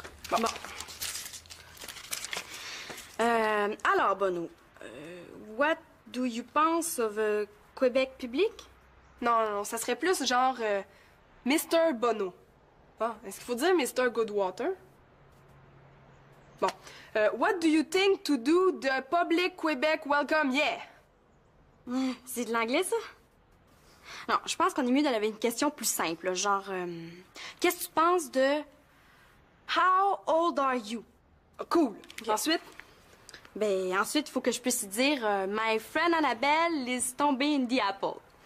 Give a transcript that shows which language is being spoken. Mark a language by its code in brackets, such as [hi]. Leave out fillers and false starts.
[fr] Bon. [en] Alors, Bono, what do you pense of Québec public? [fr] Non, ça serait plus genre Mr. Bono. Ah, est-ce qu'il faut dire Mr. Goodwater? Bon. [en] What do you think to do the public Québec welcome? Yeah! [fr] C'est de l'anglais, ça? Non, je pense qu'on est mieux d'aller une question plus simple, là, genre... Qu'est-ce que tu penses de... [en] How old are you? [fr] Cool. Ensuite? Ben, ensuite, il faut que je puisse dire [en] My friend Annabelle is tombée in the apple.